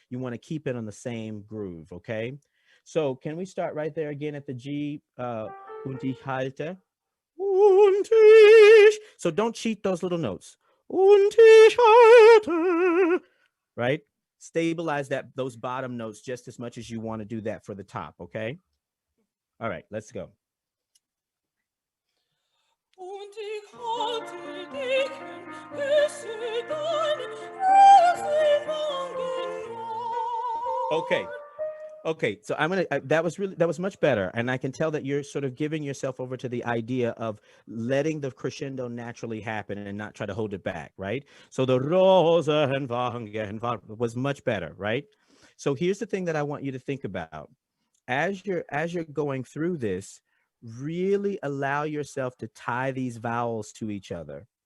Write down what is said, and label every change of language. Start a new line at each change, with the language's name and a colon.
English: You want to keep it on the same groove, okay? So can we start right there again at the G,
German: und ich halte? Und ich.
English: So don't cheat those little notes.
German: Und ich halte.
English: Right? Stabilize those bottom notes just as much as you want to do that for the top, okay? All right, let's go.
German: Und ich halte dich und küsse deine Rosenwangen warm.
English: Okay, so that was much better. And I can tell that you're sort of giving yourself over to the idea of letting the crescendo naturally happen and not try to hold it back, right? So the Rosenwangen was much better, right? So here's the thing that I want you to think about. As you're going through this, really allow yourself to tie these vowels to each other.